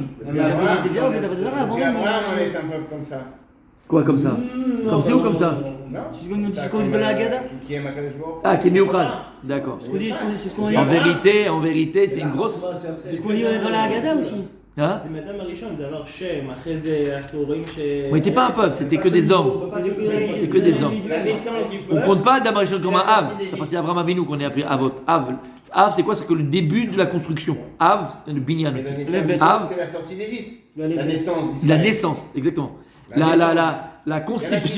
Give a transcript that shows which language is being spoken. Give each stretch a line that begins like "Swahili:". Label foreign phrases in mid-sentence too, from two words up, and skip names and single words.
French: Il était déjà au
Hebrew: עובד עבודה זרה
French: avant même. Abraham, on est un peuple comme ça. Quoi comme ça? Comme c'est ou comme ça? Non. C'est ce qu'on dit dans la Haggadah. Qui aime
Hebrew: הקדוש ברוך הוא.
French: Ah, qui est miouchad. D'accord. C'est ce qu'on dit. En vérité, c'est une grosse. C'est ce qu'on dit dans la Haggadah aussi. Hein?
Hebrew: זה מאדם הראשון, זה עבר שם, אחרי זה אנחנו רואים ש...
French: On n'était pas un peuple, c'était que des hommes. C'était que des hommes. La naissance du On peuple. compte pas Adam Rishon comme un Av. C'est à partir d'Abraham Avinu qu'on est appelé Avot. Av, c'est quoi? C'est que le début de la construction. Av, c'est le binyan. Mais la naissance du Av, peuple, c'est la sortie d'Égypte. La naissance la d'Israël. naissance, exactement. La conception,